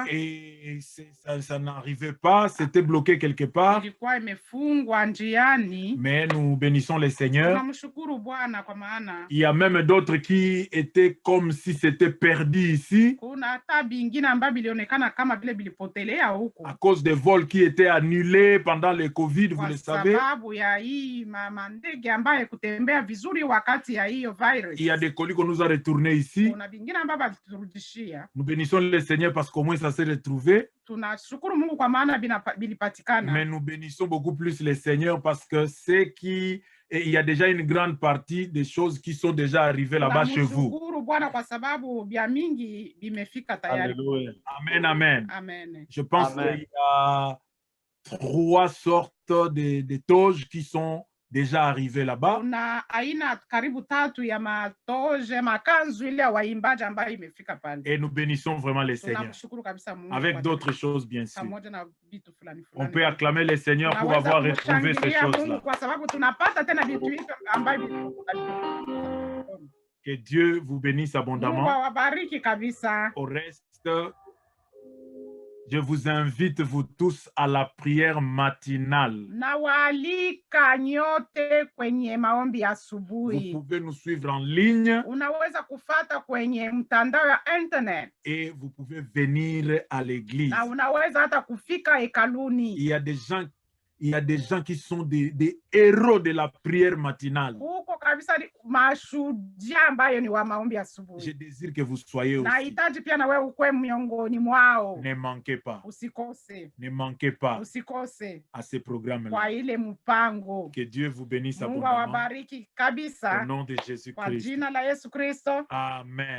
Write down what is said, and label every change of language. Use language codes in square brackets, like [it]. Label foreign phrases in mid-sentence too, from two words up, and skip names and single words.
[fr] Et ça n'arrivait pas, c'était bloqué quelque part. [sw] Ilikuwa imefungwa njiani. [fr] Mais nous bénissons les Seigneurs. [sw] Tunamshukuru Bwana kwa maana [fr] Il y a même d'autres qui étaient comme si c'était perdu ici [sw] kuna hata vingine ambavyo vilionekana kama vile vilipotelea huko [fr] à cause des vols qui étaient annulés pendant le Covid, vous [sw] kwa [fr] le savez. [sw] sababu ya hii mandege ambaye kutembea vizuri wakati ya hiyo virus. [fr] Il y a des colis qu'on nous a retournés ici. [sw] Kuna vingine ambavyo viliturudishia. [fr] Nous bénissons les Seigneurs parce qu'au moins ça s'est retrouvé. [sw] Tunashukuru Mungu kwa maana vilipatikana. [fr] Mais nous bénissons beaucoup plus les Seigneurs parce que c'est qui... Et il y a déjà une grande partie des choses qui sont déjà arrivées là-bas chez vous. [sw] Tunamshukuru Bwana kwa sababu vya mingi vimefika tayari. [fr] Alléluia. Amen, amen. Amen. Je pense Amen. qu'il y a 3 sortes de toges qui sont déjà arrivés là-bas. [sw] Kuna aina karibu tatu ya matoje makanzu ile ya waimbaji ambayo imefika pale. [fr] Et nous bénissons vraiment les Seigneurs. [sw] Tunamshukuru kabisa Mungu [fr] Avec [sw] kwa [fr] d'autres choses, bien sûr. [sw] pamoja na vitu fulani [fr] On [sw] fulani. [fr] peut acclamer les Seigneurs pour [sw] Tunaweza [fr] avoir retrouvé ces [sw] kumshangilia [fr] choses-là. [sw] Mungu kwa sababu tunapata tena vitu hivyo ambavyo [fr] Que Dieu vous bénisse [sw] Mungu [fr] abondamment. [sw] awabariki kabisa. [fr] Au reste, je vous invite vous tous à la prière matinale. [sw] Nawaalika nyote kwenye maombi ya [fr] Vous [sw] asubuhi. [fr] pouvez nous suivre en ligne [sw] Unaweza kufata kwenye mtandao ya internet [fr] et vous pouvez venir à l'église. [sw] na unaweza hata kufika hekaluni. [fr] Il y a des gens qui sont des héros de la prière matinale. [sw] Huko kabisa ni mashujaa ambayo ni wa maombi ya [fr] Je [sw] asubuhi. [fr] désire que vous soyez aussi. [sw] Nahitaji pia na wewe ukwe miongoni mwao. [fr] Ne manquez pas. [sw] Usikose, [fr] Ne manquez pas [sw] usikose [fr] à ces programmes-là. [sw] kwa ile mpango. [fr] Que Dieu vous bénisse [sw] Mungu [fr] abondamment. [sw] awabariki [fr] Au [sw] kabisa [fr] nom de [sw] kwa [fr] Jésus-Christ. [sw] jina la Yesu Kristo. Amen.